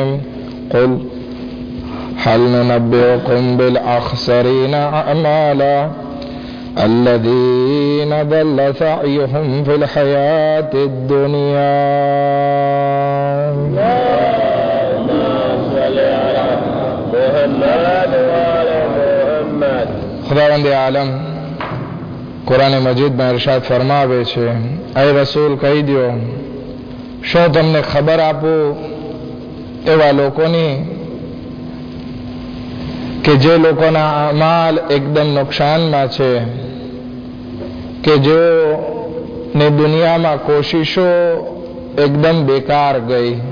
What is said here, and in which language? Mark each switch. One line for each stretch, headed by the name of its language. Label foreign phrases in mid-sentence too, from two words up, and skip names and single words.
Arabic: قل هل ننبئكم بالأخسرين أعمالا الذين ضل سعيهم في الحياة الدنيا. اللهم صل على محمد وعلى محمد.
Gujarati: ખુદાવંદ આલમ કુરાન મજીદમાં ઇરશાદ ફરમાવે છે, એ રસૂલ કહી દો, શું તમને ખબર આપું એવા લોકોની કે જે લોકોના અમાલ એકદમ નુકસાનમાં છે, કે જેઓની દુનિયામાં કોશિશો એકદમ બેકાર ગઈ.